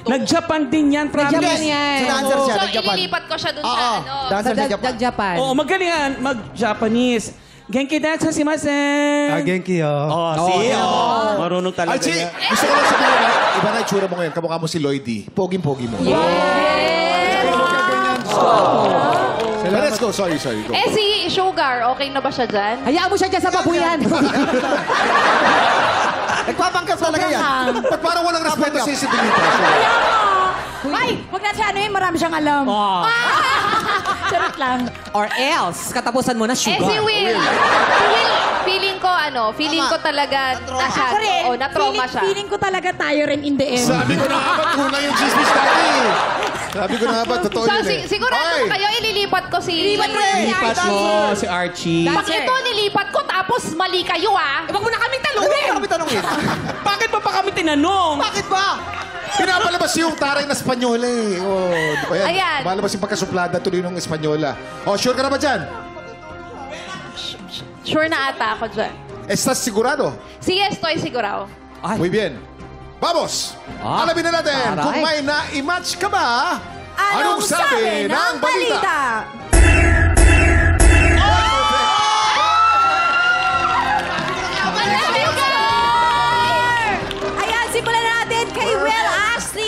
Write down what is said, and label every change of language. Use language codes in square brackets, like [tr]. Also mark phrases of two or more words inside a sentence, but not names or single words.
[tl] Nag-Japan din yan, promise. Japan yan. Sa dancer siya, So, nag-Japan. ililipat ko siya dun sa Oo, dancer sa Japan. Japan. Oo, magaling yan. Mag-Japanese. Genki dancer si Masen. Genki, Oh, see? Marunong talaga Archie, yan. gusto ko lang sabihin, iba na itsura mo ngayon. Kamukha mo si Lloydie. Poging-pogi mo. [en] Let's go. Sorry. Go. [tl] Si Sugar, okay na ba siya dyan? Hayaan mo siya dyan sa babuyan. Nagpapanggap talaga yan. Ba't parang walang respeto sa isibilita? Ay, huwag na siya ano yun, marami siyang alam. Charot lang. Or else, katapusan mo na Si sugar. Will. Feeling ko talaga Ako rin, na-trauma siya. feeling ko talaga tayo rin [en] in the end. [tl] Sabi ko na nga ba't kulang yung chismis dati? Sabi ko na nga ba't totoo So, yun eh. sigurado Okay. ba kayo, ililipat ko si... Lipat mo si Archie. Pag ito nilipat ko, tapos mali kayo Huwag mo na kaming Ano talungin. ba kami tanongin? Bakit pa kami tinanong? Bakit ba? Pinapalabas yung taray na Espanyola eh. Oh, Ayan. ayan. Malabas yung pagkasuplada tuloy ng Espanyola. Oh, sure ka na ba dyan? Sure na ata ako dyan. [es] Estás sigurado? [tl] Sige, [es] estoy sigurado. Muy bien. Vamos! [tl] Alamin na natin Aray. kung may na-match ka ba. Anong sabi ng balita? Ayan, simulan natin kay Will Ashley.